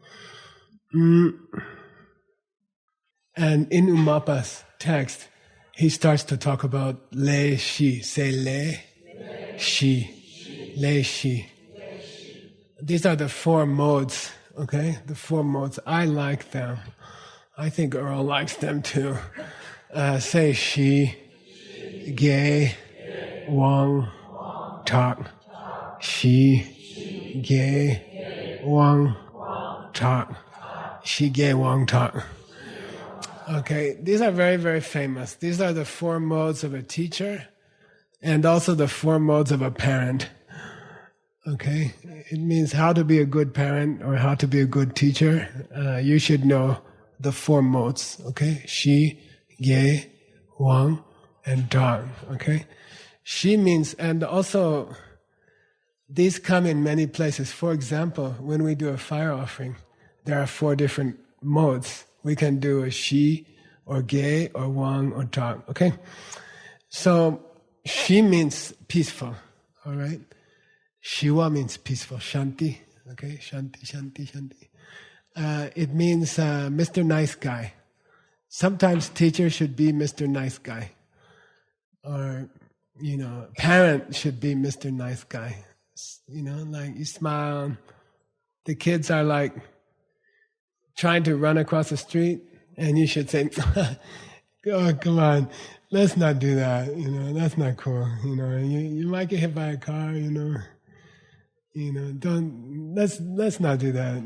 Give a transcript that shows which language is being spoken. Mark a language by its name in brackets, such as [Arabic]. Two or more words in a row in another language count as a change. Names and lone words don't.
[English] And in Umapa's text, he starts to talk about [Tibetan] le shi. Say le, shi. Le shi. [English] These are the 4 modes, okay? The 4 modes. I like them. I think Earl likes them too. [Tibetan] Say shi, ge, wang, tak. Shi, ge, wang, tak. Shi, ge, wang, tak. [English] Okay, these are very, very famous. These are the 4 modes of a teacher and also the 4 modes of a parent. Okay, it means how to be a good parent or how to be a good teacher. You should know the 4 modes. Okay, [Tibetan] shi, ge, wang, and tak. [English] Okay, shi means, and also these come in many places. For example, when we do a fire offering, there are 4 different modes. We can do a shi, or ge, or wang, or tak. Okay, so shi means peaceful. All right. Shiva means peaceful, [Sanskrit] shanti, okay, shanti, shanti, shanti. [English] It means Mr. Nice Guy. Sometimes teacher should be Mr. Nice Guy. Or, parent should be Mr. Nice Guy. Like you smile. The kids are like trying to run across the street and you should say, "Oh, come on, let's not do that, that's not cool, you might get hit by a car, let's not do that.